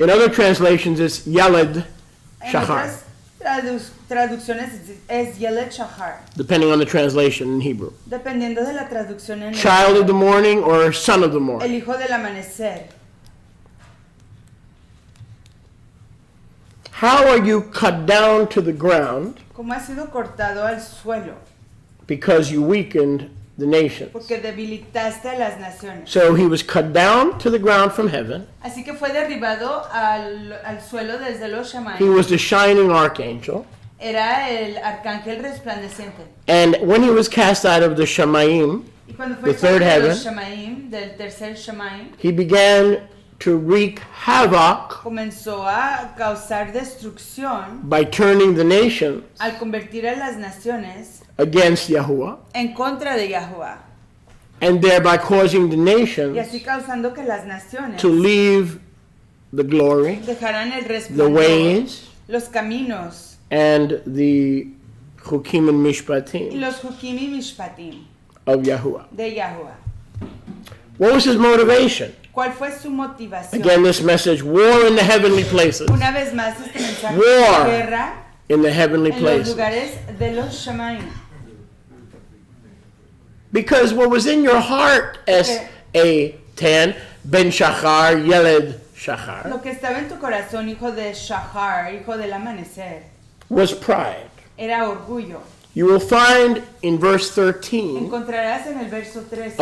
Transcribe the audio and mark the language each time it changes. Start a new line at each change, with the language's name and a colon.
English: In other translations, it's Yaled
Spanish: En
English: Shachar,
Spanish: otras traducciones es Yeled Shachar,
English: depending on the translation in Hebrew.
Spanish: dependiendo de la traducción en
English: Child of the
Spanish: el
English: morning or son of the morning.
Spanish: hijo del amanecer.
English: How are you cut down to the ground
Spanish: ¿Cómo ha sido cortado al suelo?
English: because you weakened the nations?
Spanish: Porque debilitaste a las naciones.
English: So he was cut down to the ground from heaven.
Spanish: Así que fue derribado al suelo desde los
English: He
Spanish: Shamaim.
English: was the shining archangel.
Spanish: Era el arcángel resplandeciente.
English: And when he was cast out of the Shamaim,
Spanish: Y cuando fue
English: The third
Spanish: echado de los
English: heaven.
Spanish: Shamaim, del tercer Shamaim,
English: he began to wreak havoc
Spanish: comenzó a causar destrucción
English: by turning the nations
Spanish: al convertir a las naciones
English: against Yahuwah,
Spanish: en contra de Yahuwah.
English: and thereby causing the
Spanish: Y
English: nations
Spanish: así causando que las naciones
English: to leave the glory,
Spanish: dejarán el
English: the
Spanish: resplandor,
English: ways,
Spanish: los caminos
English: and the chukim and
Spanish: y
English: mishpatim
Spanish: los hukim y mishpatim
English: of Yahuwah.
Spanish: de Yahuwah.
English: What was his motivation?
Spanish: ¿Cuál fue su motivación?
English: Again, this message, war in the heavenly places.
Spanish: Una vez más este mensaje
English: War.
Spanish: de guerra
English: In the heavenly
Spanish: en los
English: places.
Spanish: lugares de los Shamaim.
English: Because what was in your heart, S.A.10, Ben Shachar, Yeled Shachar,
Spanish: Lo que estaba en tu corazón, hijo de Shachar, hijo del amanecer,
English: was pride.
Spanish: era orgullo.
English: You will find in verse 13
Spanish: Encontrarás en el verso 13